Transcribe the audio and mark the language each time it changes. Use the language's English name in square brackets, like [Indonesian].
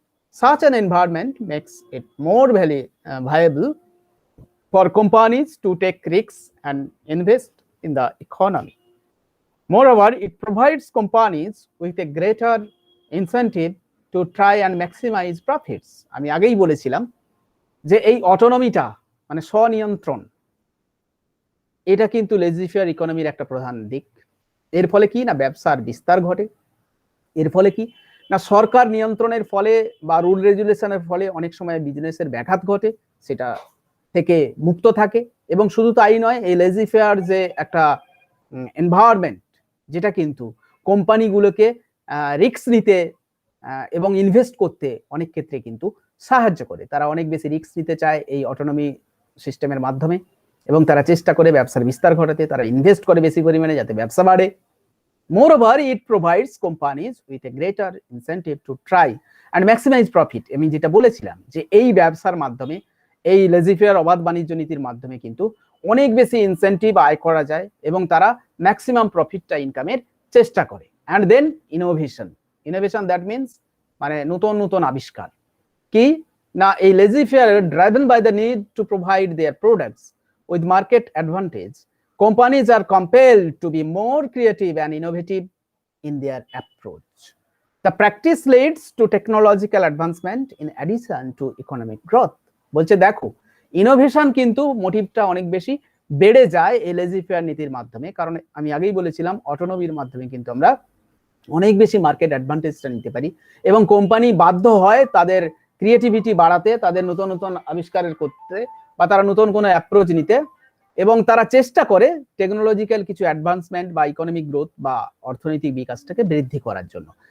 [English] Such an environment makes it more viable for companies to take risks and invest in the economy. Moreover, it provides companies with a greater incentive to try and maximize profits. [Bangla] আমি আগেই বলেছিলাম যে এই অটোনমিটা, মানে স্বনিয়ন্ত্রণ, এটা কিন্তু lazy-fair ইকোনমির একটা প্রধান দিক। এর ফলে কি না, ব্যবসার বিস্তার ঘটে। এর ফলে কি না, সরকার নিয়ন্ত্রণের ফলে বা রুল রেগুলেশনের ফলে অনেক সময় বিজনেসের ব্যাঘাত ঘটে, সেটা থেকে মুক্ত থাকে। এবং শুধু তাই নয়, এই লেজি-ফেয়ার যে একটা এনভায়রনমেন্ট, যেটা কিন্তু কোম্পানিগুলোকে রিস্ক নিতে এবং ইনভেস্ট করতে অনেক ক্ষেত্রে কিন্তু সাহায্য করে। তারা অনেক বেশি রিস্ক নিতে চায় এই অটোনমি সিস্টেমের মাধ্যমে, এবং তারা চেষ্টা করে ব্যবসার বিস্তার ঘটাতে, তারা ইনভেস্ট করে বেশি পরিমাণে যাতে ব্যবসা বাড়ে। [English] Moreover, it provides companies with a greater incentive to try and maximize profit. [Bangla] আমি যেটা বলেছিলাম যে এই ব্যবসার মাধ্যমে, এই লেজি-ফেয়ার অবাধ বাণিজ্য নীতির মাধ্যমে কিন্তু অনেক বেশি ইনসেন্টিভ আয় করা যায় এবং তারা ম্যাক্সিমাম প্রফিটটা ইনকামের চেষ্টা করে। [English] And then innovation. Innovation that means [Bangla] মানে নতুন নতুন আবিষ্কার। কি না, এই [English] Laissez faire driven by the need to provide their products with market advantage, companies are compelled to be more creative and innovative in their approach. The practice leads to technological advancement in addition to economic growth. [Bangla] বলছে দেখো, innovation কিন্তু মোটিভটা অনেক বেশি বেড়ে যায় এই lazy-fair নীতির মাধ্যমে। কারণ আমি আগেই বলেছিলাম, অটোনমির মাধ্যমে কিন্তু আমরা অনেক বেশি মার্কেট অ্যাডভান্টেজটা নিতে পারি, এবং কোম্পানি বাধ্য হয় তাদের ক্রিয়েটিভিটি বাড়াতে, তাদের নতুন নতুন আবিষ্কারের করতে, বা তারা নতুন কোনো অ্যাপ্রোচ নিতে, এবং তারা চেষ্টা করে টেকনোলজিক্যাল কিছু অ্যাডভান্সমেন্ট বা ইকোনমিক গ্রোথ বা অর্থনৈতিক বিকাশটাকে বৃদ্ধি করার জন্য।